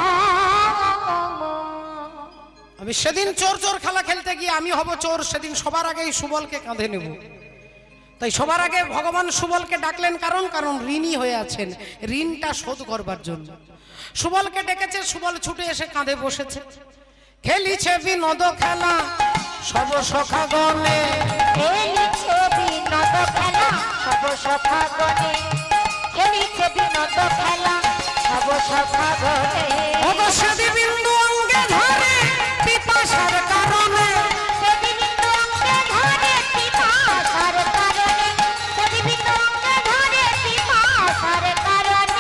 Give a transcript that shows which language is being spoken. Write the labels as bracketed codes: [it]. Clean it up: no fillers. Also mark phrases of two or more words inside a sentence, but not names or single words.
[bn] আমি সেদিন চোর চোর খেলা খেলতে গিয়ে আমি হব চোর, সেদিন সবার আগে এই সুবলকে কাঁধে নেব। তাই সবার আগে ভগবান সুবলকে ডাকলেন, কারণ ঋণী হয়ে আছেন, ঋণটা শোধ করবার জন্য সুবলকে ডেকেছে। সুবল ছুটে এসে কাঁধে বসেছে। খেলিছে বিনোদ খেলা সব সখাগণে, খেলিছে বিনোদ খেলা সব সখাগণে, খেলিছে বিনোদ খেলা সব সখাগণে। ওগো সেদি বিন্দু অঙ্গে ধরে পিপাসার কারণে, সেদি বিন্দু অঙ্গে ধরে পিপাসার কারণে, সেদি বিন্দু অঙ্গে ধরে পিপাসার কারণে।